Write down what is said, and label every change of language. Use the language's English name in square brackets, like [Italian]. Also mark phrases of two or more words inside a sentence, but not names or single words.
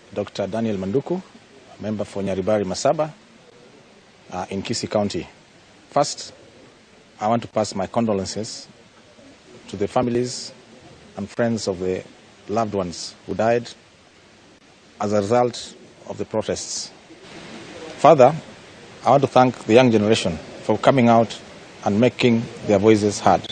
[English] Dr. Daniel Manduku, member for Nyaribari, Masaba, in Kisii County. First, I want to pass my condolences to the families and friends of the loved ones who died as a result of the protests. Further, I want to thank the young generation for coming out and making their voices heard.